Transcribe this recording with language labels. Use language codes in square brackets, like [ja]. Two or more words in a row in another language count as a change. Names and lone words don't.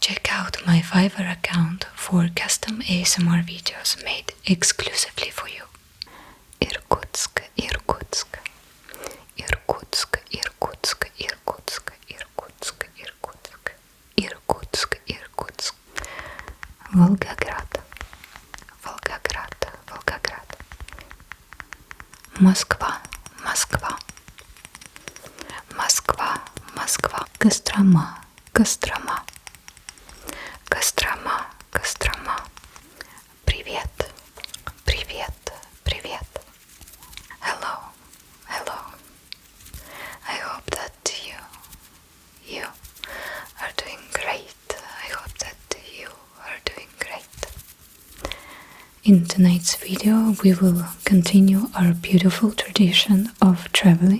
[en] out my Fiverr account for custom ASMR videos made exclusively for you. Irkutsk, Irkutsk, Irkutsk, Irkutsk, Irkutsk, Irkutsk, Irkutsk, Irkutsk, Irkutsk, Volgograd, Volgograd, Volgograd, [ru] Moskva, Moskva, Moskva, Moskva, Kostroma, Kostroma, Kostroma, Kostroma, Привет, Привет, Привет, [en] hello, hello. I hope that you are doing great. I hope that you are doing great. In tonight's video we will continue our beautiful tradition of traveling.